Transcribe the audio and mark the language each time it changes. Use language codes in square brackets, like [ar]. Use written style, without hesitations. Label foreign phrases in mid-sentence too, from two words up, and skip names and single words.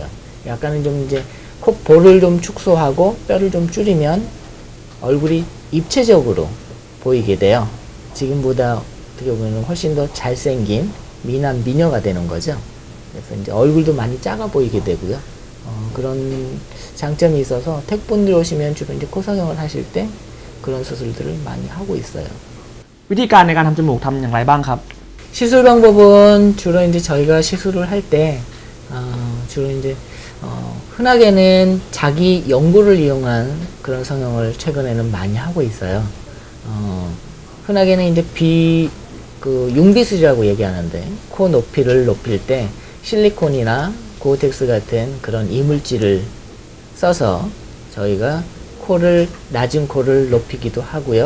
[ko] 약간은 좀 이제 콧볼을 좀 축소하고 뼈를 좀 줄이면 얼굴이 입체적으로 보이게 돼요. 지금보다 어떻게 보면 훨씬 더 잘생긴 미남 미녀가 되는 거죠. 그래서 이제 얼굴도 많이 작아 보이게 되고요. 그런 장점이 있어서 태국분들 오시면 주로 이제 코 성형을 하실 때 그런 수술들을 많이 하고 있어요. [th] วิธีการในการทำจมูกทำอย่างไรบ้างครับ [ko] 시술 방법은 주로 이제 저희가 시술을 할 때 주로 이제 흔하게는 자기 연골을 이용한 그런 성형을 최근에는 많이 하고 있어요. 흔하게는 이제 융비술이라고 얘기하는데 코 높이를 높일 때 실리콘이나 고텍스 같은 그런 이물질을 써서 저희가 낮은 코를 높이기도 하고요.